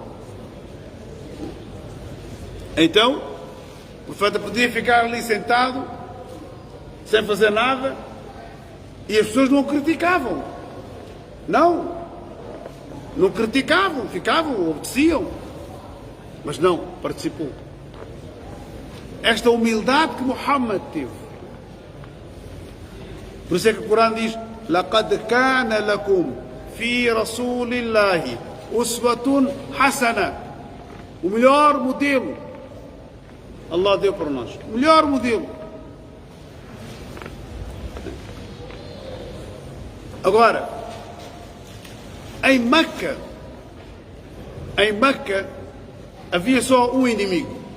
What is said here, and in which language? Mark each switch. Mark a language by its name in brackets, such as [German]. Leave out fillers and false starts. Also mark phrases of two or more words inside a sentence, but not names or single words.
[Portuguese] Então, o profeta podia ficar ali sentado, sem fazer nada, e as pessoas não o criticavam. Não criticavam, ficavam, obedeciam. Mas não, participou. Esta humildade que Muhammad teve. Por isso é que o Corão diz: [Arabic] لَقَدْ كَانَ لَكُمْ فِي رَسُولِ اللَّهِ أُسْوَةٌ حَسَنَةٌ. [Portuguese] O melhor modelo Allah deu para nós. O melhor modelo. Agora, em Meca havia só um inimigo.